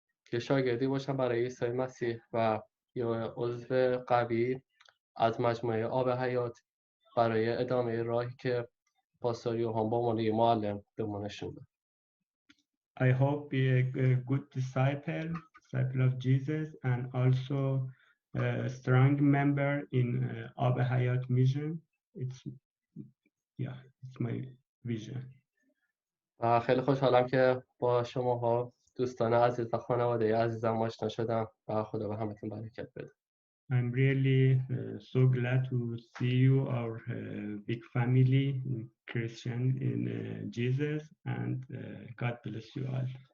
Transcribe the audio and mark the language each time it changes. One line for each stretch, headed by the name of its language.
Persian: که شاگردی باشم برای عیسی مسیح و یا عضو قوی از مجموعه آب حیات برای ادامه راهی که پاستور یوحان با عنوان معلم به ما نشون داد.
English: I hope be a good disciple of Jesus, and also a strong member in Abba Hayat mission. It's my vision.
Persian: و خیلی خوشحالم که با شماها دوستان عزیز و خانواده عزیزم آشنا شدم و خدا به همتون برکت بده.
English: I'm really so glad to see you, our big family, Christian in Jesus, and God bless you all.